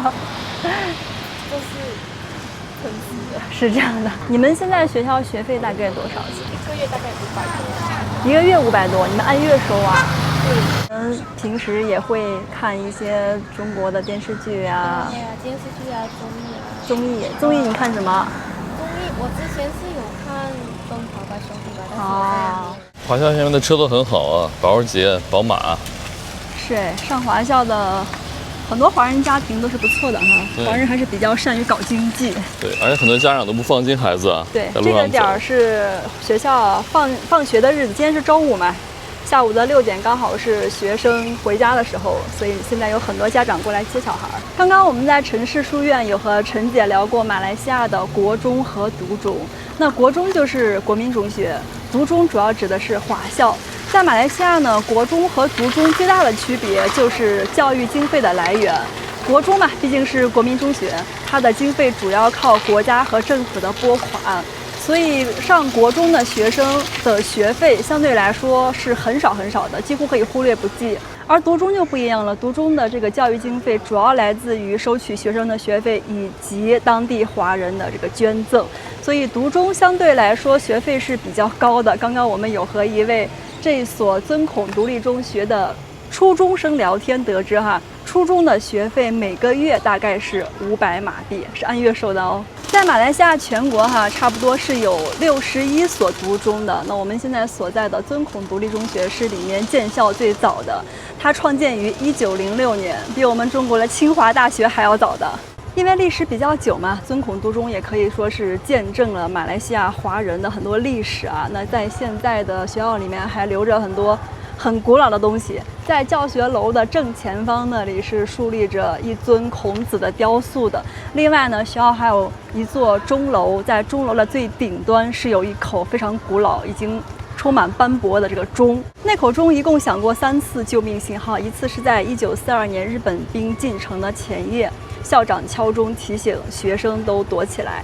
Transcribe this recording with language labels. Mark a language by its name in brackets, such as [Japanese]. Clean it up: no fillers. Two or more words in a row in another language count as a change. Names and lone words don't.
[Chinese] 就是城市是這樣的。你們現在學校學費大概多少錢？一個月大概500多。一個月500多，你們按月收啊？對。平時也會看一些中國的電視劇啊。對啊，電視劇啊，綜藝啊。綜藝你看什麼？綜藝我之前是有看《奔跑吧兄弟》吧，但是华校下面的车都很好啊，保时捷、宝馬。是哎，上华校的很多华人家庭都是不错的哈，华人还是比较善于搞经济。对，而且很多家长都不放心孩子啊。对，这个点儿是学校放学的日子，今天是周五嘛，下午的6点刚好是学生回家的时候，所以现在有很多家长过来接小孩。刚刚我們在城市書院有和陳姐聊過馬來西亞的國中和獨中，那國中就是國民中學，獨中主要指的是華校。在馬來西亞呢，國中和獨中最大的區別就是教育經費的來源。國中嘛，畢竟是國民中學，它的經費主要靠國家和政府的撥款，所以上國中的學生的學費相對來說是很少很少的，幾乎可以忽略不計。而獨中就不一樣了，獨中的這個教育經費主要來自於收取學生的學費以及當地華人的這個捐贈，所以獨中相對來說學費是比較高的。剛剛我們有和一位這所尊孔獨立中學的初中生聊天得知哈，初中的學費每個月大概是500馬幣，是按月收的哦。在馬來西亞全國哈，差不多是有61所獨中的。那我們現在所在的尊孔獨立中學是裡面建校最早的，它創建於1906年，比我們中國的清華大學還要早的。因為歷史比較久嘛，尊孔獨中也可以說是見證了馬來西亞華人的很多歷史啊。那在現在的學校裡面還留着很多很古老的東西，在教學樓的正前方那裡是樹立着一尊孔子的雕塑的。另外呢，學校還有一座鐘樓，在鐘樓的最頂端是有一口非常古老、已經充滿斑駁的這個鐘。那口鐘一共響過3次救命信號，一次是在1942年日本兵進城的前夜，校長敲鐘提醒學生都躲起來。